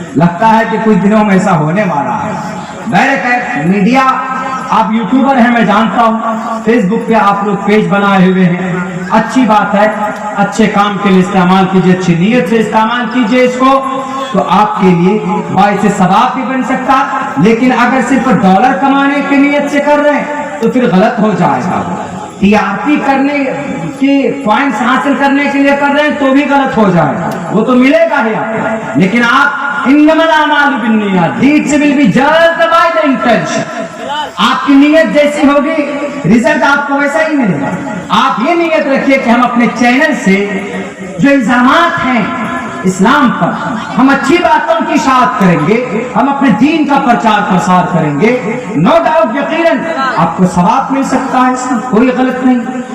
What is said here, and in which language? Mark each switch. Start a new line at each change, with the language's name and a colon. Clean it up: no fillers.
Urdu: لگتا ہے کہ کچھ دنوں میں ایسا ہونے والا ہے. بہرکیف میڈیا، آپ یوٹیوبر ہیں میں جانتا ہوں، فیس بک پہ آپ لوگ پیج بنائے ہوئے ہیں، اچھی بات ہے، اچھے کام کے لیے استعمال کیجئے، اچھی نیت سے استعمال کیجئے اس کو، تو آپ کے لیے باعث ثواب بھی بن سکتا. لیکن اگر صرف ڈالر کمانے کی نیت سے کر رہے ہیں تو پھر غلط ہو جائے گا. ٹی آر پی کرنے کی پوائنٹس حاصل کرنے کے لیے کر رہے ہیں تو بھی غلط ہو جائے گا، وہ تو ملے گا ہی آپ کو. لیکن آپ
Arabic: انما الاعمال بالنیات،
English: deeds will be judged by the intention.
Urdu: آپ کی نیت جیسی ہوگی رزلٹ آپ کو ویسا ہی ملے گا. آپ یہ نیت رکھیے کہ ہم اپنے چینل سے جو الزامات ہیں اسلام پر، ہم اچھی باتوں کی اشاعت کریں گے، ہم اپنے دین کا پرچار پرسار کریں گے. نو ڈاؤٹ یقیناً آپ کو ثواب مل سکتا ہے، اس میں کوئی غلط نہیں.